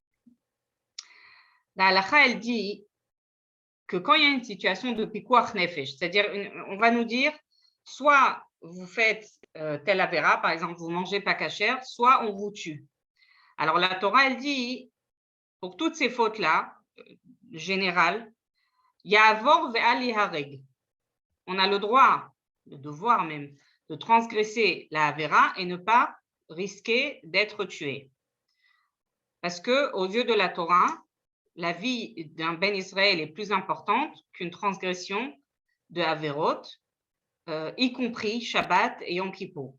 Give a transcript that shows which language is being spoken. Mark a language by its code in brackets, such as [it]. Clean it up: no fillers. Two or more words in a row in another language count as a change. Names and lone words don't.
[fr] La halakha, elle dit que quand il y a une situation de [he] פיקוח נפש, [fr] c'est-à-dire, on va nous dire, soit vous faites telle avéra, par exemple, vous mangez pas cachère, soit on vous tue. Alors, la Torah, elle dit, pour toutes ces fautes-là, générales, [he] יעבור ואל יהרג. [fr] On a le droit, le devoir même, de transgresser la avéra et ne pas risquer d'être tué. Parce que, aux yeux de la Torah, la vie d'un Ben Israël est plus importante qu'une transgression de averot, y compris Shabbat et Yom Kippour.